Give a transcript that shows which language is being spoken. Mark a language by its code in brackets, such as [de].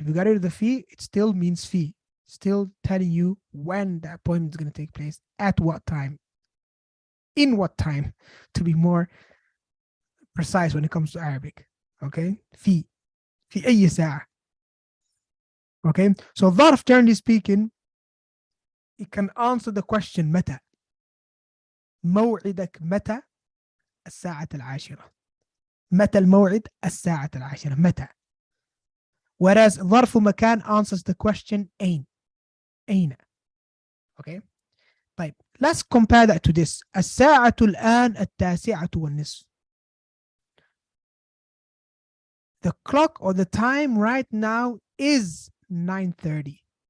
[en] If you got rid of the في, it still means في. Still telling you when the appointment is going to take place, at what time, in what time, to be more precise when it comes to Arabic. [ar] Okay. في أي ساعة. Okay. [en] So ظرف, generally speaking, it can answer the question متى. [ar] موعدك متى الساعة العاشرة. متى الموعد الساعة العاشرة. متى. [en] Whereas ظرف مكان answers the question أين. [ar] أين. Okay. طيب. [en] Let's compare that to this. [ar] الساعة الآن 9:30. [en] The clock or the time right now is 9:30.